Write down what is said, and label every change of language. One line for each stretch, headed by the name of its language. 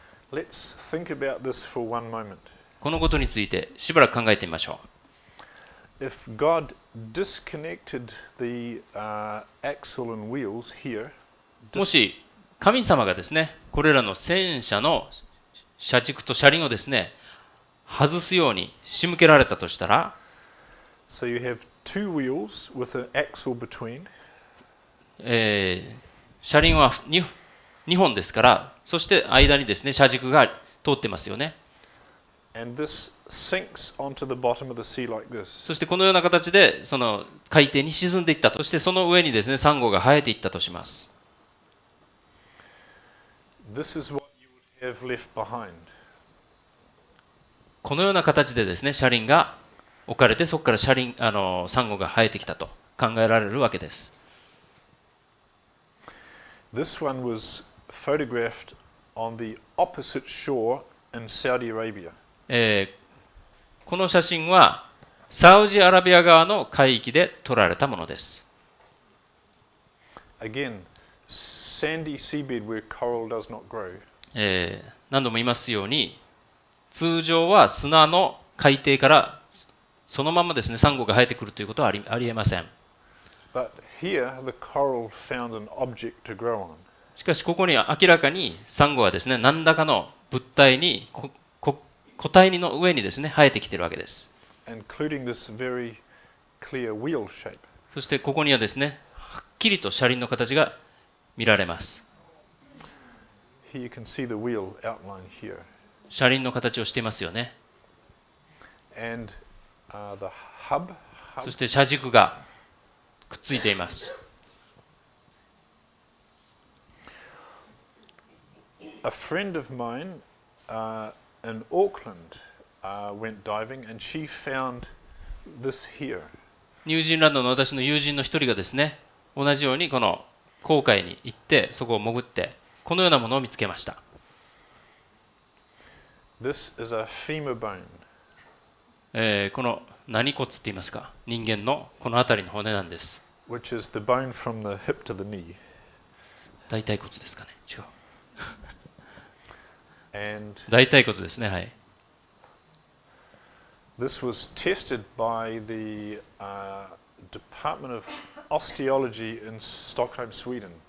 English: Let's think about this for one moment.
Japanese: このことについてしばらく考えてみましょう。
English: If God disconnected the axle and wheels here,
Japanese: もし神様がですね、これらの戦車の車軸と車輪をですね、外すように仕向けられたとしたら、
English: so you have two wheels with an axle between,
Japanese: 車輪は 2本ですから、そして間にですね、車軸が通ってますよね。
English: and this sinks onto the bottom of the sea like this.
Japanese: そしてこのような形でその海底に沈んでいったと。そしてその上にですね、サンゴが生えていったとします。
English: This is what you would have left behind.
Japanese: このような形でですね、車輪が置かれて、そこからサンゴが生えてきたと考えられるわけです。
English: This one was photographed on the opposite shore in Saudi Arabia.
Japanese: この写真はサウジアラビア側の海域で撮られたものです。
English: Again, sandy seabed where coral does not grow.
Japanese: 何度も言いますように、通常は砂の海底からそのままですね、サンゴが生えてくるということはありえません。
English: But here, the coral found an object to grow on.
Japanese: しかしここには明らかにサンゴはですね、何らかの物体に個体の上にですね、生えてきているわけです。
English: Including this very clear wheel shape.
Japanese: そしてここにはですね、はっきりと車輪の形が見られます。
English: Here you can see the wheel outline here.
Japanese: 車輪の形をしていますよね。
English: And the hub.
Japanese: そして車軸がくっついています。
English: A friend of mine in Auckland went diving and she found this here.
Japanese: ニュージーランドの私の友人の一人がですね、同じようにこの航海に行ってそこを潜ってこのようなものを見つけました。
English: This is a femur bone.
Japanese: この何骨って言いますか、人間のこの辺りの骨なんです。
English: Which is the bone from the hip to the knee.
Japanese: 大腿骨ですかね。違う。
English: And
Japanese: 大腿骨ですね。はい。
English: this was tested by the Department of Osteology in Stockholm, Sweden.